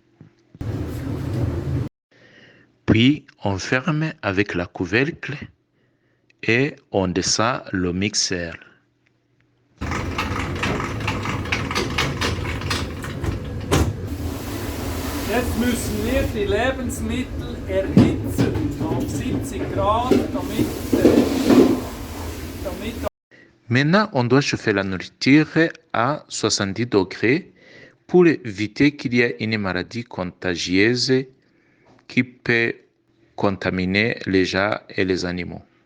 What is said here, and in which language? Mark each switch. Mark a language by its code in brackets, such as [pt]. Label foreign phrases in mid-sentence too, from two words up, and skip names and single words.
[fr] Puis, on ferme avec la couvercle et on descend le mixeur. [de] Jetzt müssen wir die Lebensmittel erhitzen auf 70 Grad, [fr] Maintenant, on doit chauffer la nourriture à 70 degrés pour éviter qu'il y ait une maladie contagieuse qui peut contaminer les gens et les animaux.